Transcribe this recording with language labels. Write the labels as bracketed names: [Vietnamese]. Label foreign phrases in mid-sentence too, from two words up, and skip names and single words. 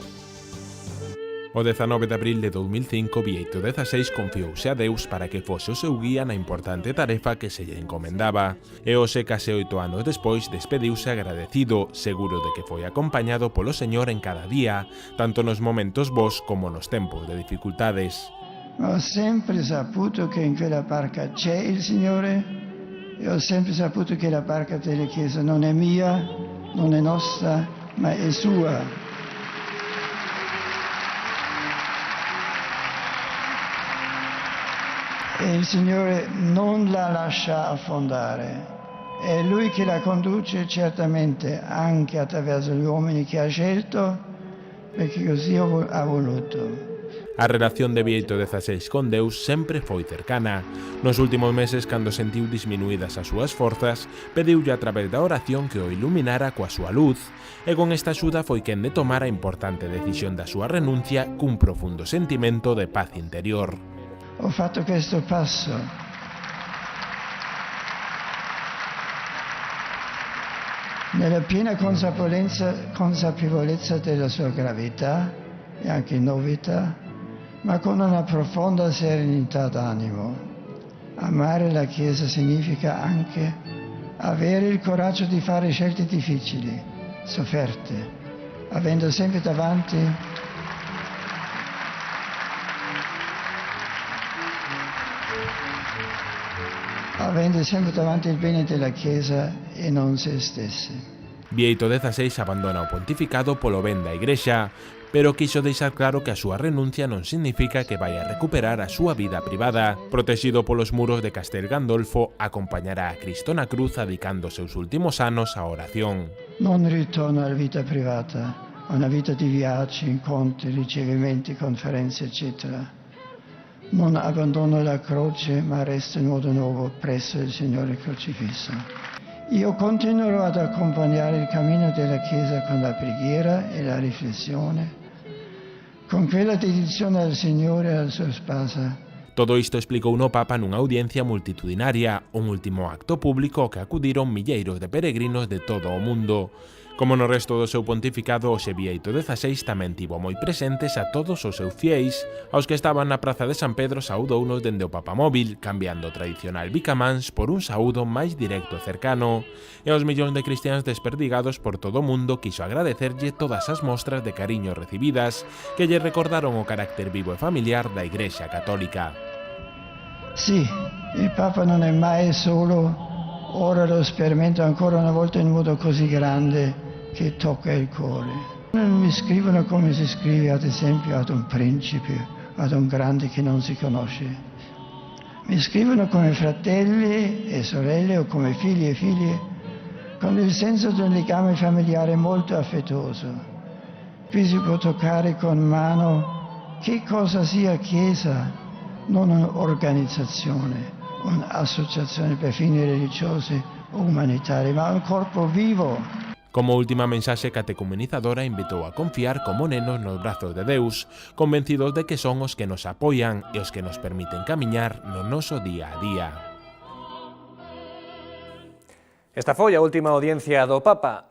[Galician] O 19 de abril de 2005, Bieito XVI confiouse a Deus para que fose o seu guía na importante tarefa que se lle encomendaba, e hoxe, case 8 anos despois, despediuse agradecido, seguro de que foi acompañado polo Señor en cada día, tanto nos momentos bons como nos tempos de dificultades. [Italian] Ho sempre saputo che in quella barca c'è il Signore, e ho sempre saputo che la barca della Chiesa non è mia, non è nostra, ma è sua. E il Signore non la lascia affondare. È Lui che la conduce certamente anche attraverso gli uomini che ha scelto, perché così ha voluto. [Galician] A relación de Bieito XVI con Deus sempre foi cercana. Nos últimos meses, cando sentiu disminuídas as súas forzas, pediulle a través da oración que o iluminara coa súa luz, e con esta axuda foi quen de tomar a importante decisión da súa renuncia cun profundo sentimento de paz interior. [Italian] Ho fatto questo passo nella piena consapevolezza della sua gravità e anche novità, ma con una profonda serenità d'animo. Amare la Chiesa significa anche avere il coraggio di fare scelte difficili, sofferte, avendo sempre davanti il bene della Chiesa e non se stessi. [Galician] Bieito XVI abandona o pontificado polo ben da Igrexa, pero quiso deixar claro que a súa renuncia non significa que vai a recuperar a súa vida privada. Protegido polos muros de Castel Gandolfo, acompañará a Cristo na cruz adicando seus últimos anos á oración. [Italian] Non ritorno alla vita privata, a una vita di viaggi, incontri, ricevimenti, conferenze, eccetera. Non abbandono la croce, ma resto in modo nuovo presso il Signore crocifisso. Io continuerò ad accompagnare il cammino della Chiesa con la preghiera e la riflessione, con quella dedizione al Signore e alla sua sposa. [Galician] Todo isto explicou no Papa nunha audiencia multitudinaria, un último acto público ao que acudiron milleiros de peregrinos de todo o mundo. Como no resto do seu pontificado, hoxe Bieito XVI tamén tivo moi presentes a todos os seus fiéis, aos que estaban na Praza de San Pedro saudounos dende o papamóvil, cambiando o tradicional bicamans por un saúdo máis directo e cercano, e aos millóns de cristiáns desperdigados por todo o mundo quiso agradecerlle todas as mostras de cariño recibidas que lle recordaron o carácter vivo e familiar da Igrexa Católica. [Italian] Sì, il Papa non è mai solo, ora lo sperimento ancora una volta in modo così grande che tocca il cuore. Non mi scrivono come si scrive ad esempio ad un principe, ad un grande che non si conosce. Mi scrivono come fratelli e sorelle o come figli e figlie, con il senso di un legame familiare molto affettuoso. Qui si può toccare con mano che cosa sia Chiesa, non un'organizzazione, un'associazione per fini religiosi o umanitari, ma un corpo vivo. [Galician] Como última mensaxe catecumenizadora, invitou a confiar como nenos nos brazos de Deus, convencidos de que son os que nos apoian e os que nos permiten camiñar no noso día a día. Esta foi a última audiencia do Papa.